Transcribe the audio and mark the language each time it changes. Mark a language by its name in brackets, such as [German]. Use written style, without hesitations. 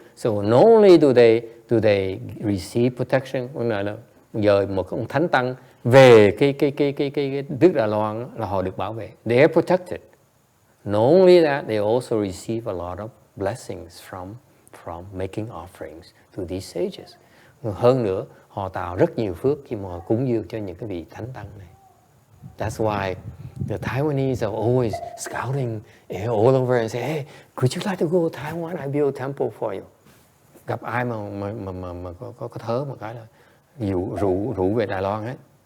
[English] So not only do they receive protection, [Vietnamese] là giờ một ông thánh tăng về cái nước Đài Loan là họ được bảo vệ. [English] They are protected. Not only that, they also receive a lot of blessings from making offerings to these sages. [Vietnamese] Hơn nữa, họ tạo rất nhiều phước khi mà họ cúng dường cho những cái vị thánh tăng này. [English] That's why the Taiwanese are always scouting all over and say, hey, could you like to go to Taiwan? I build a temple for you. [Vietnamese] Gặp ai mà có thớ một cái là rủ về Đài Loan hết.